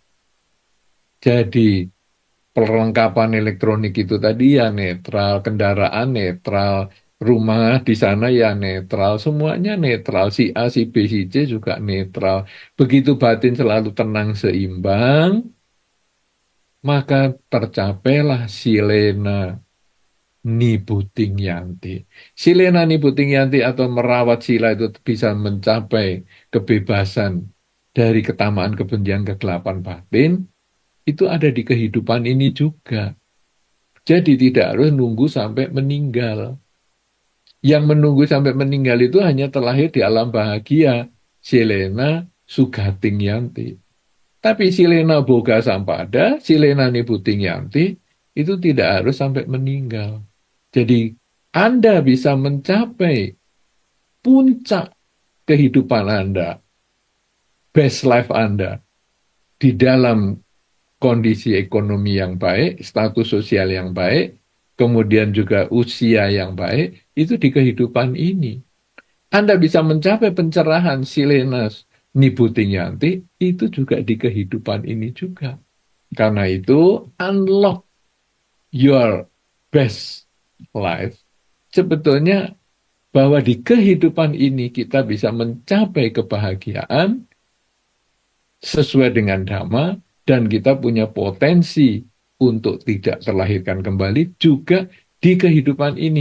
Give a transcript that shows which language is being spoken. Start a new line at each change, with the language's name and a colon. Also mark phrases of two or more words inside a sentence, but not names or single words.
Indonesian: Jadi perlengkapan elektronik itu tadi ya netral, kendaraan netral, rumah di sana ya netral, semuanya netral. Si A, si B, si C juga netral. Begitu batin selalu tenang seimbang, maka tercapailah
Pali: silena nibuting yanti. Silena nibuting yanti
Indonesian: atau merawat sila itu bisa mencapai kebebasan dari ketamaan, kebencian, kegelapan batin, itu ada di kehidupan ini juga. Jadi tidak harus nunggu sampai meninggal. Yang menunggu sampai meninggal itu hanya terlahir di alam bahagia.
Pali: Silena sugating yanti. Tapi silena boga sampada, silena nibuting yanti,
Indonesian: itu tidak harus sampai meninggal. Jadi Anda bisa mencapai puncak kehidupan Anda,
English: best life
Indonesian: Anda, di dalam kondisi ekonomi yang baik, status sosial yang baik, kemudian juga usia yang baik, itu di kehidupan ini. Anda bisa mencapai pencerahan
Pali: silenas nibutingyanti,
Indonesian: itu juga di kehidupan ini juga. Karena itu,
English: unlock your best life.
Indonesian: Sebetulnya bahwa di kehidupan ini kita bisa mencapai kebahagiaan sesuai dengan dhamma dan kita punya potensi untuk tidak terlahirkan kembali juga di kehidupan ini.